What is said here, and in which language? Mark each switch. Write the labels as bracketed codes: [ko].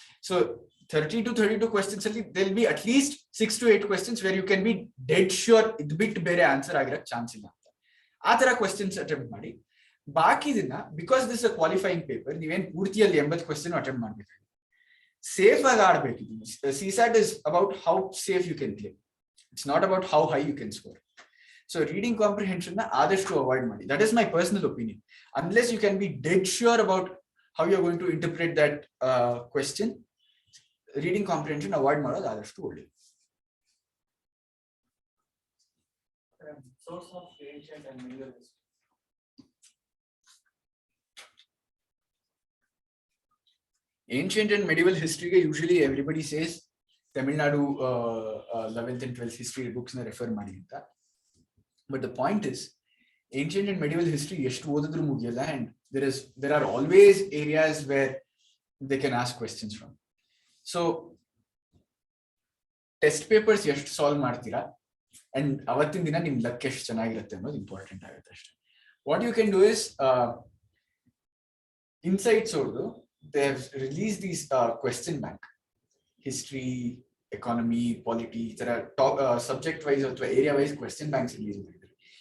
[kn] So 30 to 32 questions ಅಲ್ಲಿ [en] they'll be at least 6 to 8 questions where you can be dead sure [kn] ಇದು ಬಿಟ್ಟು ಬೇರೆ answer ಆಗಿರಕ್ chance ಇಲ್ಲ ಅಂತ ಆ ತರ ಕ್ವೆಶ್ಚನ್ಸ್ ಅಟೆಂಪ್ಟ್ ಮಾಡಿ. ಬಾಕಿದನ್ನ [en] because this a qualifying paper [kn] ನೀವೇನ್ ಪೂರ್ತಿಯಲ್ಲಿ 80 ಕ್ವೆಶ್ಚನ್ ಅಟೆಂಪ್ಟ್ ಮಾಡ್ಬೇಕು, ಸೇಫ್ ಆಗಿ ಆಡ್ಬೇಕು. [en] CSAT is about how safe you can play. It's not about how high you can score. So reading comprehension [kn] na adashtu [en] avoid madi. That is my personal opinion. Unless you can be dead sure about how you are going to interpret that question, reading comprehension avoid [kn] ಮಾಡೋದು adashtu ಒಳ್ಳೆಯದು. [en] Source of ancient and medieval history. Ancient and medieval history usually everybody says Tamil Nadu 11th and 12th history books na refer [kn] ಮಾಡಿ ಅಂತ. [en] But the point is, ancient and medieval history [kn] ಎಷ್ಟು ಓದಿದ್ರು ಮುಗಿಯಲ್ಲ, [en] and there are always areas where they can ask questions from. [kn] So test papers ಎಷ್ಟು solve ಮಾಡ್ತೀರಾ and ಅವತ್ತಿನ ದಿನ ನಿಮ್ luck ಎಷ್ಟು ಚೆನ್ನಾಗಿರುತ್ತೆ ಅನ್ನೋದು ಇಂಪಾರ್ಟೆಂಟ್ ಆಗುತ್ತೆ ಅಷ್ಟೇ. [en] what you can do is, insights [kn] ಅವ್ರದ್ದು [en] they have release these question bank, history, economy, polity, [kn] ಈ ತರ [en] top subject wise ಅಥವಾ area wise question banks release [kn] ಮಾಡಿದ್ದಾರೆ.